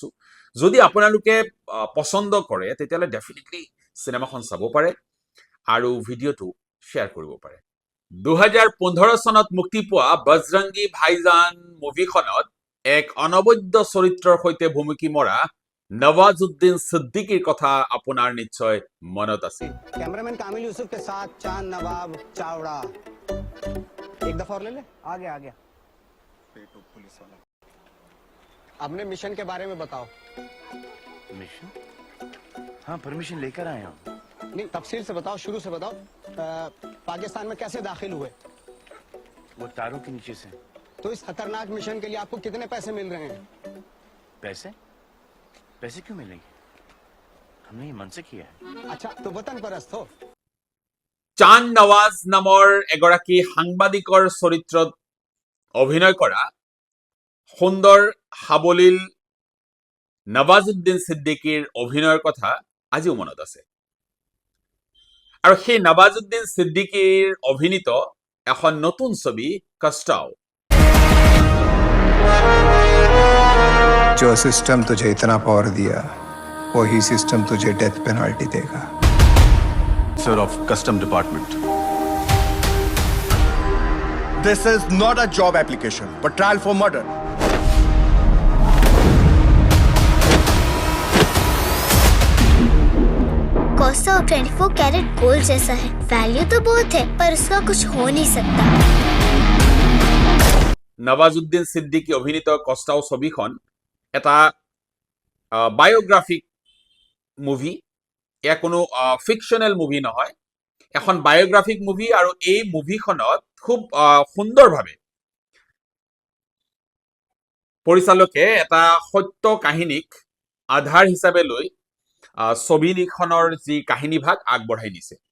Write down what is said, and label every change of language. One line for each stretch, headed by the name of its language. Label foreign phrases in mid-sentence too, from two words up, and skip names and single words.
Assamese: যদি আপোনালোকে পচন্দ কৰে তেতিয়াহ'লে ডেফিনেটলি চিনেমাখন চাব পাৰে আৰু ভিডিঅ'টো শ্বেয়াৰ কৰিব পাৰে। 2015 চনত মুক্তি পোৱা বজৰংগী ভাইজান মুভিখনত এক অনবদ্য চৰিত্ৰৰ সৈতে ভুমুকি মৰা নৱাজুদ্দিন সিদ্দিকীৰ কথা আপোনাৰ নিশ্চয় মনত আছে।
Hindi: कैमरामैन कामिल यूसुफ के साथ चांद नवाब चावड़ा एक दफा और ले ले आ गया पेटू पुलिस वाला अपने मिशन के बारे में बताओ। मिशन? हाँ परमिशन लेकर आया हूँ। नहीं तफसील से बताओ, शुरू से बताओ। पाकिस्तान में कैसे दाखिल हुए? वो तारों के नीचे से। तो इस खतरनाक मिशन के लिए आपको कितने पैसे मिल रहे हैं? पैसे? पैसे क्यों मिलेंगे? हमने ये मन से किया है। अच्छा तो वतन परस्त हो।
Assamese: চান নৱাজ নামৰ এগৰাকী সাংবাদিকৰ চৰিত্ৰত অভিনয় কৰা সুন্দৰ সাৱলীল নৱাজুদ্দিন সিদ্দিকীৰ অভিনয়ৰ কথা আজিও মনত আছে। আৰু সেই নৱাজুদ্দিন সিদ্দিকীৰ অভিনীত এখন নতুন ছবি কষ্টাও।
Hindi: जो सिस्टम तुझे इतना पावर दिया वही सिस्टम तुझे
English: death penalty
Hindi: देगा।
English: Sir of Custom Department. This is not a job application, but trial for murder.
Hindi: कोस्टा 24
English: carat gold
Hindi: जैसा है। वैल्यू तो बहुत है पर उसका कुछ हो नहीं सकता।
Assamese: নৱাজুদ্দিন সিদ্দিকী অভিনীত কষ্টাও ছবিখন এটা
English: biographic movie.
Assamese: এয়া কোনো
English: fictional movie
Assamese: নহয়, এখন
English: biographic movie.
Assamese: আৰু এই মুভিখনত খুব সুন্দৰভাৱে পৰিচালকে এটা সত্য কাহিনীক আধাৰ হিচাপে লৈ ছবিখনৰ যি কাহিনীভাগ আগবঢ়াই দিছে।